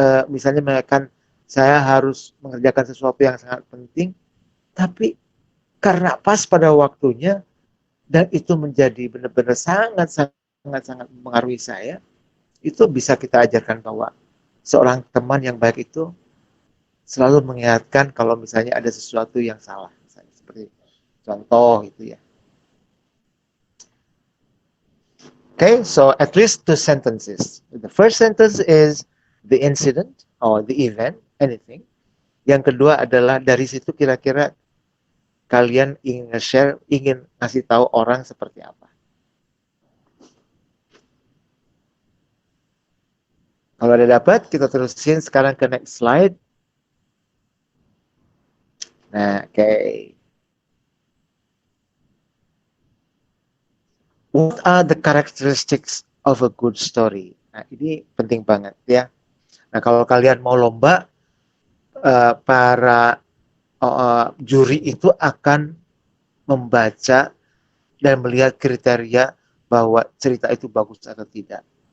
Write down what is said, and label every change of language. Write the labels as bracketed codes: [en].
[id] misalnya mengingatkan saya harus mengerjakan sesuatu yang sangat penting, tapi karena pas pada waktunya dan itu menjadi benar-benar sangat mempengaruhi saya, itu bisa kita ajarkan bahwa seorang teman yang baik itu selalu mengingatkan kalau misalnya ada sesuatu yang salah, misalnya seperti contoh itu ya. [en] Okay, so at least 2 sentences. The first sentence is the incident or the event, anything. [id] Yang kedua adalah dari situ kira-kira kalian ingin share, ingin ngasih tahu orang seperti apa. Kalau ada dapat, kita terusin sekarang ke [en] next slide. [id] Nah, okay. [en] What are the characteristics of a good story? [id] Nah, ini penting banget ya. Nah, kalau kalian mau lomba, para juri itu akan membaca dan melihat kriteria bahwa cerita itu bagus atau tidak.